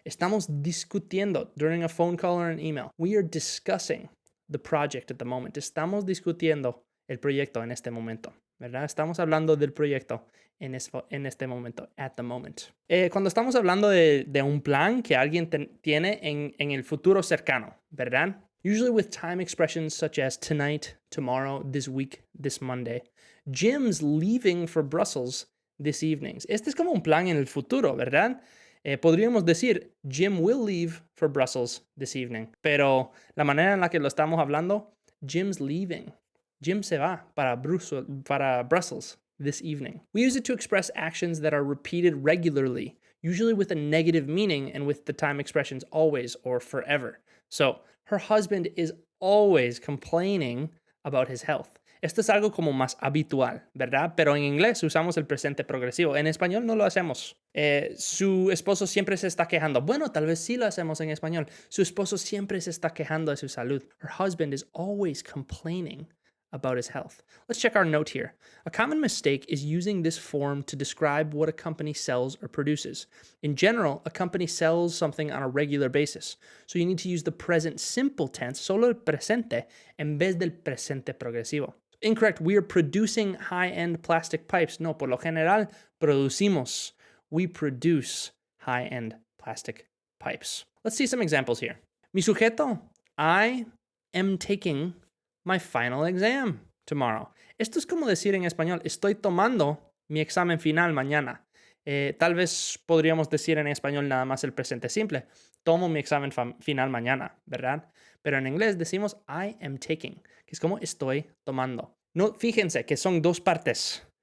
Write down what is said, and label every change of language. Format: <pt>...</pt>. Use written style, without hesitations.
<es>Estamos discutiendo</es> <en>during a phone call or an email. We are discussing the project at the moment.</en> <es>Estamos discutiendo el proyecto en este momento, ¿verdad? Estamos hablando del proyecto en este momento,</es> <en>at the moment.</en> <es>Cuando estamos hablando de un plan que alguien tiene en el futuro cercano, ¿verdad?</es> <en>Usually with time expressions such as tonight, tomorrow, this week, this Monday. Jim's leaving for Brussels this evening.</en> <es>Este es como un plan en el futuro, ¿verdad? Podríamos decir,</es> <en>Jim will leave for Brussels this evening.</en> <es>Pero la manera en la que lo estamos hablando,</es> <en>Jim's leaving.</en> <es>Jim se va para Brussels</es> <en>this evening. We use it to express actions that are repeated regularly, usually with a negative meaning and with the time expressions always or forever. So, her husband is always complaining about his health.</en> <es>Esto es algo como más habitual, ¿verdad? Pero en inglés usamos el presente progresivo. En español no lo hacemos. Su esposo siempre se está quejando. Bueno, tal vez sí lo hacemos en español. Su esposo siempre se está quejando de su salud.</es> <en>Her husband is always complaining about his health. Let's check our note here. A common mistake is using this form to describe what a company sells or produces. In general, a company sells something on a regular basis. So you need to use the present simple tense,</en> <es>solo el presente, en vez del presente progresivo.</es> <en>Incorrect, we are producing high-end plastic pipes.</en> <es>No, por lo general, producimos.</es> <en>We produce high-end plastic pipes. Let's see some examples here.</en> <es>Mi sujeto,</es> <en>I am taking my final exam tomorrow.</en> <es>Esto es como decir en español, estoy tomando mi examen final mañana. Tal vez podríamos decir en español nada más el presente simple. Tomo mi examen final mañana, ¿verdad? Pero en inglés decimos</es> <en>I am taking,</en> <es>que es como estoy tomando. No, fíjense que son 2 partes.</es>